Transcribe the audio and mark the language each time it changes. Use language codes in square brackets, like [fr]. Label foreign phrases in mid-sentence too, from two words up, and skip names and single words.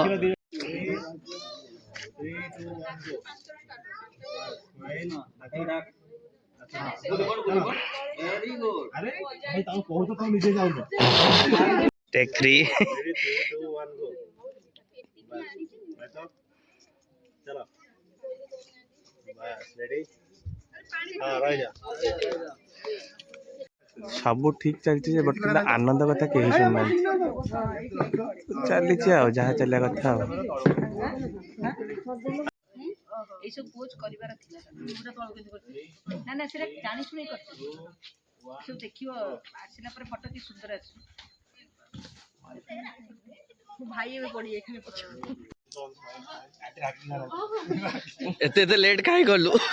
[or] Take 3 ସବୁ ଠିକ ଚାଲିଛି ଯେ ବଟ୍ କିନ୍ତୁ ଆନନ୍ଦ କଥା କେହି ଶୁଣୁନାହାନ୍ତି। ଚାଲିଛି ଆଉ ଯାହା ଚାଲିବା କଥା ଆଉ। ଏଇସବୁ ପୋଜ କରିବାର ଥିଲା ମୁହଁଟା ତଳକୁ କେମିତି କରିଛି ନା ନା ସେଟା ଜାଣି ଶୁଣି କରିଛି ସବୁ ଦେଖିବ ଆସିଲା ପରେ ଫଟୋ କି ସୁନ୍ଦର ଆସିବ। ମୋ ଭାଇ ଏବେ ପଡି ଯାଇଥିବେ ପଛ ଏତେ ଏତେ ଲେଟ୍ କାହିଁ କଲୁ